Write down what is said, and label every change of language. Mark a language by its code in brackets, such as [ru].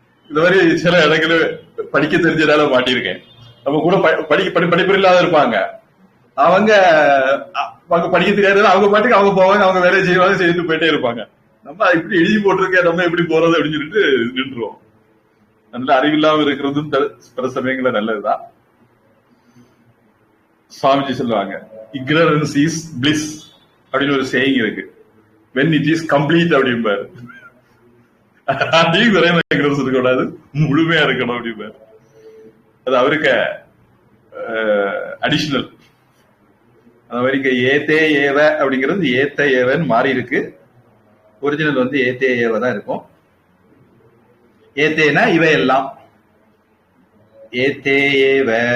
[ta] இந்த மாதிரி சில இடங்கள படிக்க தெரிஞ்சதால மாட்டிருக்கேன். நம்ம கூட படிப்பு இல்லாத இருப்பாங்க, அவங்க படிக்க தெரியாத அவங்க பாட்டுக்கு அவங்க போவாங்க, அவங்க வேலையை செய்வாங்க, செய்து போயிட்டே இருப்பாங்க. நம்ம இப்படி எழுதி போட்டிருக்கேன், நம்ம எப்படி போறது அப்படின்னு சொல்லிட்டு நின்றுவோம். நல்ல அறிவில்லாம இருக்கிறதும் சில சமயங்கள நல்லதுதான். சுவாமிஜி சொல்லுவாங்க, [en] ignorance is bliss [ta] அப்படின்னு ஒரு சேயிங் இருக்கு. [en] when it is complete அப்படிம்பாரு. [ta] அதையும் குறைய இருக்கக்கூடாது, முழுமையா இருக்கணும் அப்படிம்பாரு. அது அவருக்கு அடிஷனல். அந்த மாதிரி ஏத்தே ஏவ அப்படிங்கிறது ஏத்த ஏவன்னு மாறி இருக்கு. ஒரிஜினல் ஏத்தே ஏவ தான் இருக்கும். ஏத்தேனா இவையெல்லாம். ஏத்தே ஏவ